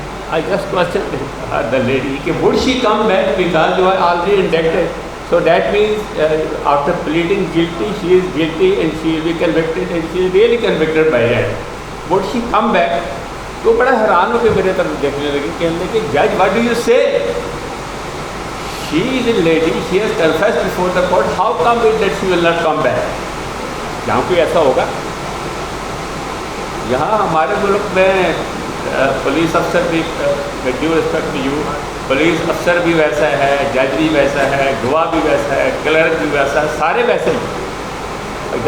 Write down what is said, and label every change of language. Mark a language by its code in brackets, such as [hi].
[en] I just questioned the lady, would she come back because you are already indicted? So that means after pleading guilty, she is guilty and she will be convicted, and she is really convicted by that. Would she come back? [ur] تو بڑا حیران ہو کے میرے طرف دیکھنے لگی, کہنے لگے جج [en] what do you say? She is a lady, she has confessed before the court, how come it that she will not come back? [ur] یہاں کوئی ایسا ہوگا؟ یہاں ہمارے ملک میں پولیس افسر بھی, [en] due respect to you, [ur] police افسر بھی ویسا ہے, جج بھی ویسا ہے, گواہ بھی ویسا ہے, کلرک بھی ویسا ہے, سارے ویسے ہیں.